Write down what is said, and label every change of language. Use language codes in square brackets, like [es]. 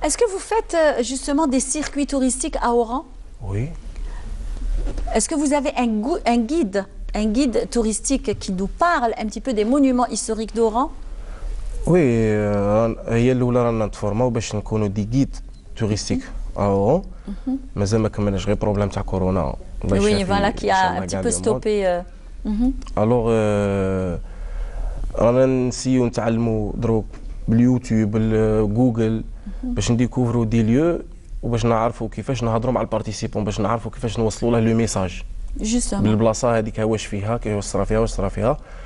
[fr] Est-ce que vous faites justement des circuits touristiques à Oran? Oui. Est-ce que vous avez un guide touristique qui nous parle un petit peu des monuments historiques d'Oran? [ar] وي هي الاولى رانا نتفورماو باش نكونوا دي جيد توريستيك اورون. مازال ما كملناش غير بروبليم تاع كورونا. [fr] Oui, voilà qui a un petit peu stoppé. [ar] الوغ رانا نسيو نتعلموا دروك باليوتيوب بالجوجل باش نديكوفرو دي ليو وباش نعرفوا كيفاش نهضروا مع البارتيسيبون، باش نعرفوا كيفاش نوصلوا له لو ميساج بالبلاصه هذيك واش فيها، كيفاش صرا فيها، واش صرا فيها.